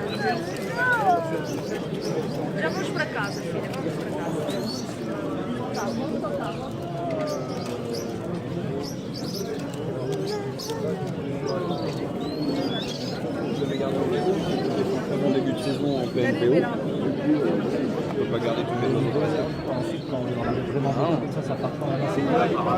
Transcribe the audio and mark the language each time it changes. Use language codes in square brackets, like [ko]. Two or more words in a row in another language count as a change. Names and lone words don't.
[pt] Já vamos para casa, filha, vamos para casa. Tá, vamos para casa. [fr] Vous avez gardé un bon début de saison en PNPO. On ne peut pas garder tous les autres. Ensuite, quand on en avait vraiment besoin, comme ça part quand même assez bien.